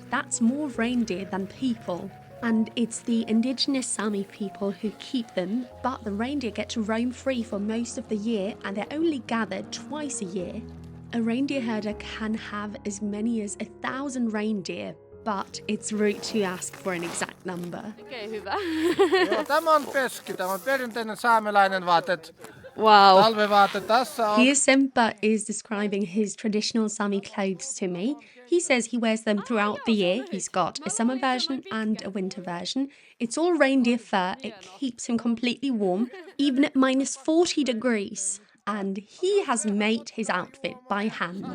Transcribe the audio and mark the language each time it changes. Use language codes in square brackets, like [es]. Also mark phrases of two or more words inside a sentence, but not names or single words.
[en] That's more reindeer than people. And it's the indigenous Sámi people who keep them, but the reindeer get to roam free for most of the year, and they're only gathered twice a year. A reindeer herder can have as many as 1,000 reindeer, but it's rude to ask for an exact number. [fi] Okay, hyvä. Joo, tämä on peski, tämä on perinteinen saamelainen vaatet. [en] Wow. [fi] Talvivaate tässä on. [en] Here Sempa is describing his traditional Sámi clothes to me. He says he wears them throughout the year. He's got a summer version and a winter version. It's all reindeer fur. It keeps him completely warm, even at minus 40 degrees. And he has made his outfit by hand.